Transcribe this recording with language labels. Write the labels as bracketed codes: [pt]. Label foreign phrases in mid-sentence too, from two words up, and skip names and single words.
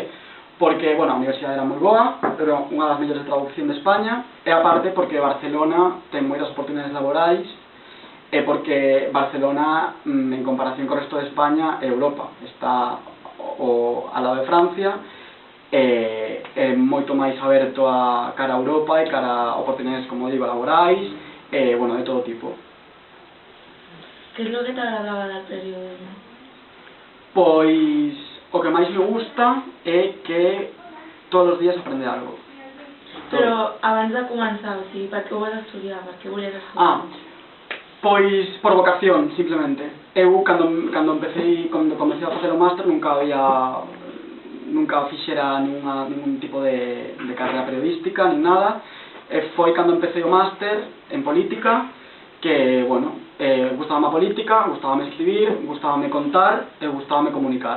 [gl] Porque, bueno, a universidade era moi boa, era unha das mellores de traducción de España, e aparte porque Barcelona ten moitas oportunidades laborais, e porque Barcelona, en comparación co resto de España, é Europa. Está ao lado de Francia, é moito máis aberto a cara a Europa e cara a oportunidades, como digo, laborais, bueno, de todo tipo. [es] ¿Qué es lo que te agradaba del periodismo? [gl] Pois o que máis me gusta é que todos os días aprende algo. [ca] Però abans de començar, o sigui, per què ho vas estudiar? Per què volies estudiar? [gl] Pois por vocación, simplemente. Eu, cando comecei a facer o máster, nunca fixera ningún tipo de carrera periodística, nin nada. Foi cando empecé o máster en política, que, bueno, gustábame a política, gustábame escribir, gustábame contar e gustábame comunicar.